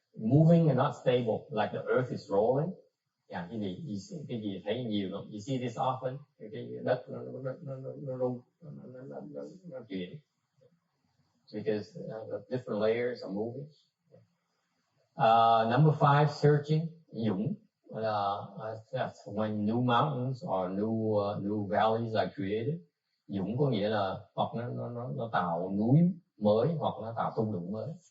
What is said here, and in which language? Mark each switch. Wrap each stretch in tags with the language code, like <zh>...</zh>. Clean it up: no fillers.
<en>Moving and not stable, like the earth is rolling.</en> <vi>Yeah, cái gì thấy nhiều lắm.</vi> <en>You see this often.</en> <vi>Cái đất nó rung, nó chuyển.</vi> <en>Because the different layers are moving. Number 5, searching, dũng. That's when new mountains or new valleys are created.</en> <vi>Dũng có nghĩa là hoặc nó tạo núi mới hoặc nó tạo thung lũng mới.</vi>